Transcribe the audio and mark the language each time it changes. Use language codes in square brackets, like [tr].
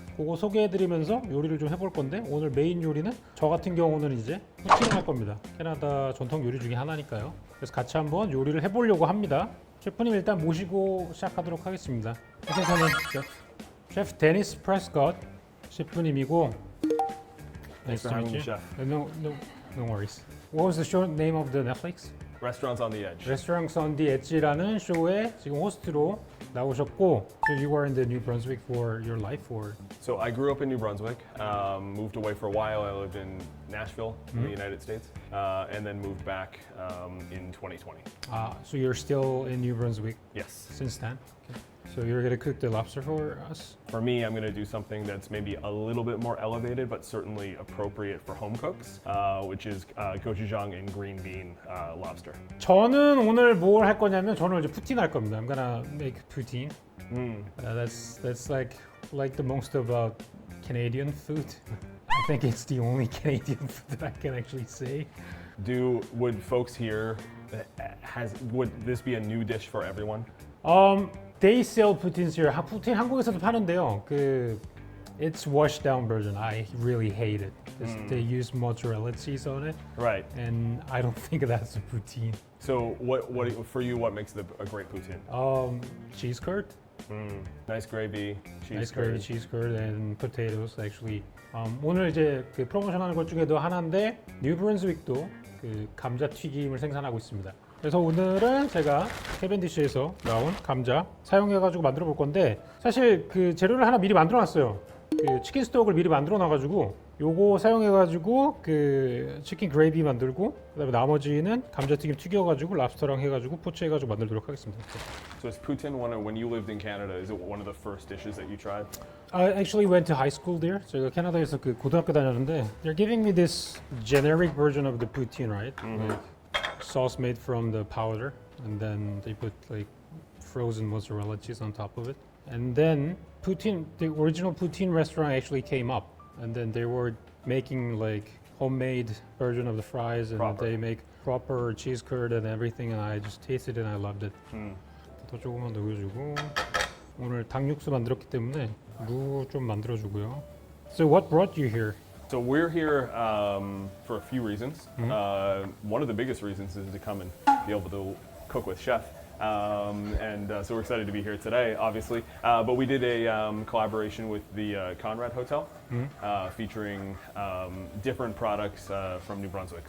[ko] 그거 소개해드리면서 요리를 좀 해볼 건데 오늘 메인 요리는 저 같은 경우는 이제 포치를 할 겁니다. 캐나다 전통 요리 중에 하나니까요. 그래서 같이 한번 요리를 해보려고 합니다. 셰프님 일단 모시고 시작하도록 하겠습니다. 저는 셰프 데니스 프레스콧 셰프님이고 [en] Thanks for having me, chef. No worries. What was the show name of the Netflix? Restaurants on the Edge. Restaurants on the Edge라는 [ko] 쇼에 지금 호스트로 나오셨고 [en] So you were in the New Brunswick for your life or? So I grew up in New Brunswick, moved away for a while. I lived in Nashville in the United States, and then moved back in 2020. So you're still in New Brunswick Yes. since then? Okay. So you're gonna cook the lobster for us? For me, I'm going to do something that's maybe a little bit more elevated, but certainly appropriate for home cooks, which is gochujang and green bean lobster. [ko] 저는 오늘 뭘 할 거냐면 저는 이제 푸틴 할 겁니다. [en] I'm gonna make poutine. That's like the most about Canadian food. I think it's the only Canadian food that I can actually say. Would folks here would this be a new dish for everyone? They sell poutines here. [ko] 푸틴 한국에서도 파는데요. [en] It's washed down version. I really hate it. They use mozzarella cheese on it, Right. and I don't think that's a poutine. So what for you? What makes a great poutine? Cheese curd. Nice gravy, cheese Nice curd. gravy, cheese curd, and potatoes. [ko] Actually, 오늘 이제 그 프로모션하는 것 중에도 하나인데 뉴브런스윅도 그 감자 튀김을 생산하고 있습니다. 그래서 오늘은 제가 캐벤디시에서 나온 감자 사용해가지고 만들어 볼 건데 사실 그 재료를 하나 미리 만들어 놨어요. 그 치킨 스톡을 미리 만들어 놔가지고 요거 사용해가지고 그 치킨 그레이비 만들고 그다음에 나머지는 감자튀김 튀겨가지고 랍스터랑 해가지고 포치해가지고 만들도록 하겠습니다. [en] So is poutine when you lived in Canada? Is it one of the first dishes that you tried? I actually went to high school there. [ko] 제가 캐나다에서 그 고등학교 다녔는데 [en] they're giving me this generic version of the poutine, right? Like sauce made from the powder, and then they put like frozen mozzarella cheese on top of it. And then poutine, the original poutine restaurant actually came up, and then they were making like homemade version of the fries, and Proper. they make proper cheese curd and everything, and I just tasted it and I loved it. [ko] 더 조금만 넣어주고 오늘 닭육수 만들었기 때문에 무 좀 만들어주고요. [en] So what brought you here? So we're here for a few reasons. One of the biggest reasons is to come and be able to cook with chef. So we're excited to be here today, obviously. But we did a collaboration with the Conrad Hotel, featuring different products from New Brunswick.